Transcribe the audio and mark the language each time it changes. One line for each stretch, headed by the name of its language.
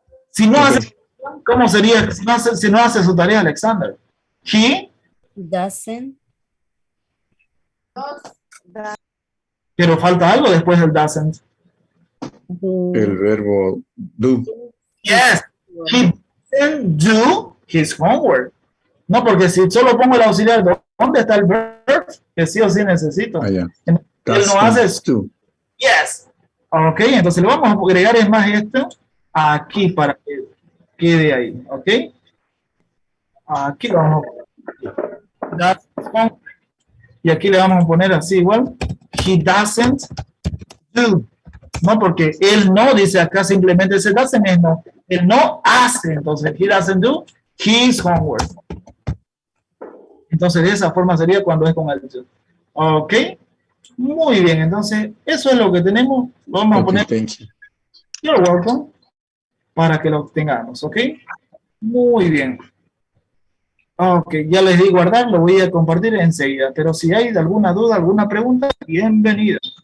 Spanish: Si no hace... ¿Cómo sería si no hace su tarea, Alexander?
English: He doesn't.
Spanish: Pero falta algo después del doesn't. El verbo do.
English: Yes. He doesn't do his homework.
Spanish: No, porque si solo pongo el auxiliar, ¿dónde está el verb? Que sí o sí necesito. Ya. Él no hace su...
English: Yes.
Spanish: Ok, entonces le vamos a agregar es más esto aquí para que quede ahí. Ok. Aquí lo vamos a poner. Y aquí le vamos a poner así igual.
English: He doesn't do.
Spanish: No, porque él no dice acá simplemente ese doesn't es no. Él no hace.
English: Entonces, he doesn't do his homework.
Spanish: Entonces, de esa forma sería cuando es con el do. Ok. Muy bien. Entonces, eso es lo que tenemos. Vamos a poner.
English: You're welcome.
Spanish: Para que lo tengamos. Ok. Muy bien. Ok, ya les di guardar, lo voy a compartir enseguida, pero si hay alguna duda, alguna pregunta, bienvenido.